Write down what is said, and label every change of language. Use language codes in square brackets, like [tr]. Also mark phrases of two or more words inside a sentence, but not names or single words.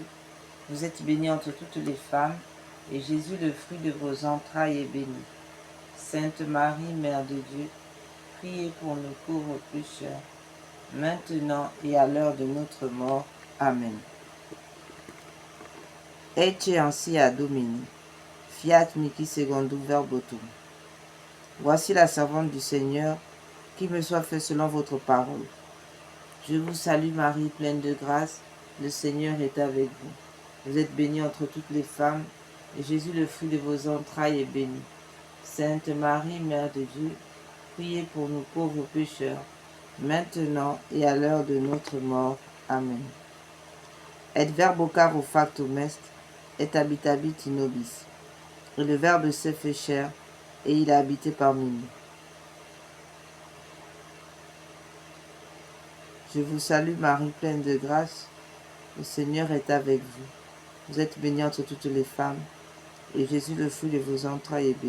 [fr] Vous êtes bénie entre toutes les femmes, et Jésus, le fruit de vos entrailles, est béni. Sainte Marie, Mère de Dieu, priez pour nous pauvres pécheurs, maintenant et à l'heure de notre mort. Amen. [la] Ecce ansia Domini, fiat mihi secundum verbotum. [fr] Voici la servante du Seigneur, qu'il me soit fait selon votre parole. Je vous salue Marie, pleine de grâce, le Seigneur est avec vous. Vous êtes bénie entre toutes les femmes, et Jésus, le fruit de vos entrailles, est béni. Sainte Marie, Mère de Dieu, priez pour nous pauvres pécheurs, maintenant et à l'heure de notre mort. Amen. [la] Et verbo caro factum est, et habitabit in nobis. [fr] Et le Verbe s'est fait chair, et il a habité parmi nous. Je vous salue Marie, pleine de grâce, le Seigneur est avec vous. Vous êtes bénie entre toutes les femmes, et Jésus, le fruit de vos entrailles, est béni.